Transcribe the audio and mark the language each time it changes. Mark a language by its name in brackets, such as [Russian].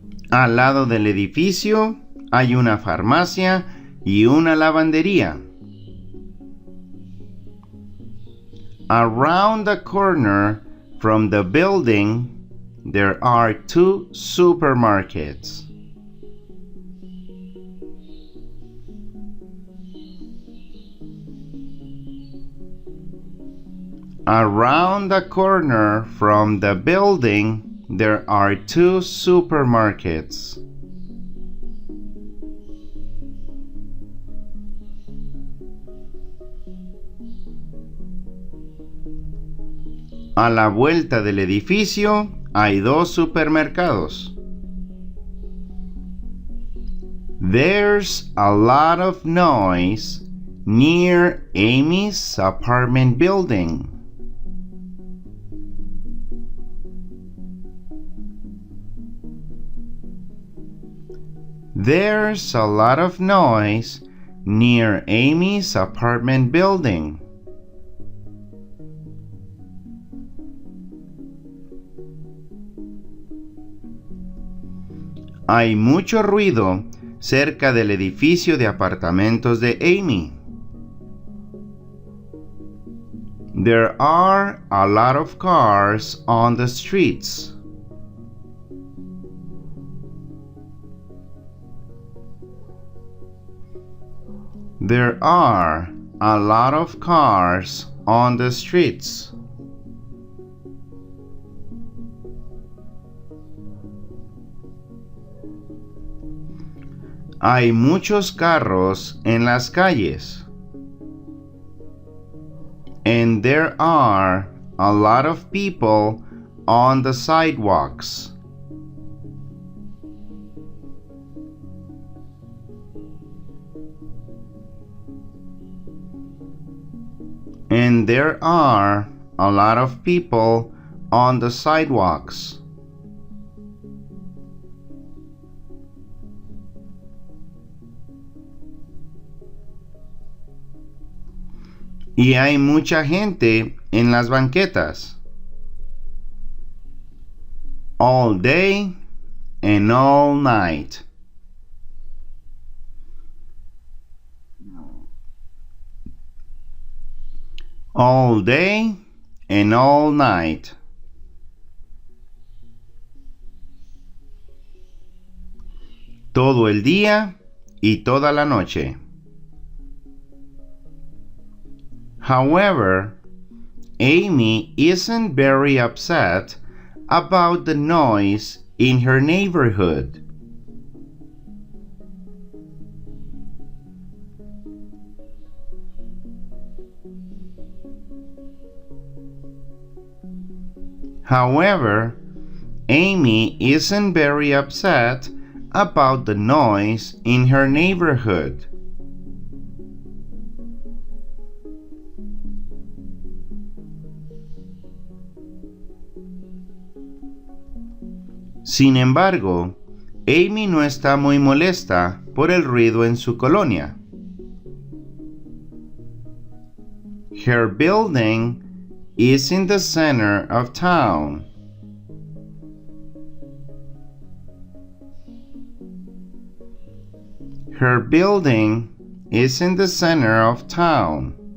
[Spanish] Al lado del edificio hay una farmacia y una lavandería. [English] Around the corner from the building, there are two supermarkets. Around the corner from the building, there are two supermarkets. [Spanish] A la vuelta del edificio hay 2 supermercados. [English] There's a lot of noise near Amy's apartment building. There's a lot of noise near Amy's apartment building. [Spanish] Hay mucho ruido cerca del edificio de apartamentos de Amy. [English] There are a lot of cars on the streets. There are a lot of cars on the streets. [Spanish] Hay muchos carros en las calles. [English] And there are a lot of people on the sidewalks. And there are a lot of people on the sidewalks. [Spanish] Y hay mucha gente en las banquetas. [English] All day and all night. All day and all night. [Spanish] Todo el día y toda la noche. [English] However, Amy isn't very upset about the noise in her neighborhood. However, Amy isn't very upset about the noise in her neighborhood. [Spanish] Sin embargo, Amy no está muy molesta por el ruido en su colonia. [English] Her building is in the center of town. Her building is in the center of town.